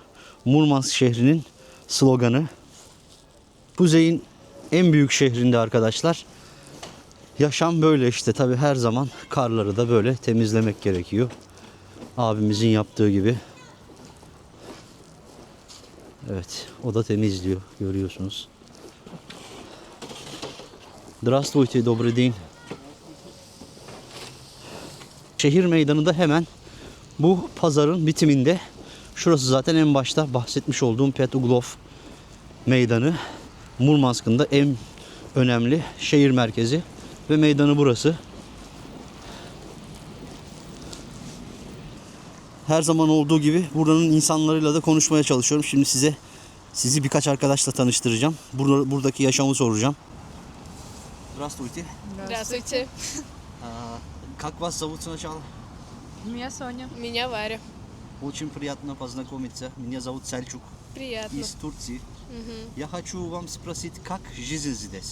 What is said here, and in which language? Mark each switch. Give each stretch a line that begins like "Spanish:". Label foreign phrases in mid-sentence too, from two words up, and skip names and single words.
Turkish: Murmansk şehrinin sloganı. Kuzeyin en büyük şehrinde arkadaşlar. Yaşam böyle işte, tabi her zaman karları da böyle temizlemek gerekiyor. Abimizin yaptığı gibi. Evet, o da temizliyor, görüyorsunuz.
Russian: Здравствуйте, добрый день.
Turkish: Şehir meydanı da hemen bu pazarın bitiminde. Şurası zaten en başta bahsetmiş olduğum Petuglov meydanı. Murmansk'ın da en önemli şehir merkezi ve meydanı burası. Her zaman olduğu gibi buranın insanlarıyla da konuşmaya çalışıyorum. Şimdi sizi birkaç arkadaşla tanıştıracağım. Buradaki yaşamı soracağım.
Russian: Здравствуйте. Здравствуйте. Как вас зовут сначала? Меня Соня. Меня Варя. Очень приятно познакомиться. Меня зовут Сальчук Приятно. из Турции. Я хочу вам спросить, как жизнь здесь?